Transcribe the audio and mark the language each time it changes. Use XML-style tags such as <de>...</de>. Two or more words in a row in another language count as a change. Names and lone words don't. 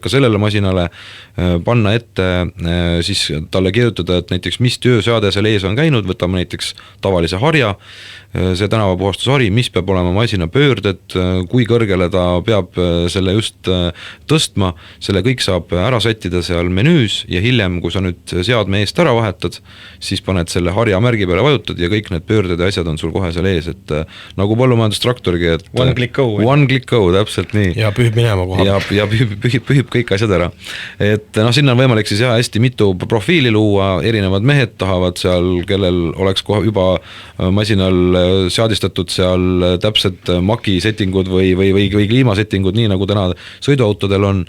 <et>ka sellele masinale panna ette, siis talle kirjutada, et näiteks mis tööseade seal ees on käinud, võtame näiteks tavalise harja, see tänavapuhastushari, mis peab olema masina pöörded, kui kõrgele ta peab selle just tõstma, selle kõik saab ära sättida seal menüüs ja hiljem, kui sa nüüd seadme eest ära vahetad, siis paned selle harja märgi peale, vajutad ja kõik need pöörded ja asjad on sul kohe seal ees, et nagu põllumajandustraktorigi, et</et> <en>One click go. One click go,</en> <et>täpselt nii. Ja pühib minema koha. Ja pühib kõik asjad ära. Et sinna on võimalik siis hästi mitu profiili luua, erinevad mehed tahavad seal, kellel oleks kohe juba masinal seadistatud seal täpselt maki settingud või kliimasettingud, nii nagu täna sõiduautodel on.</et>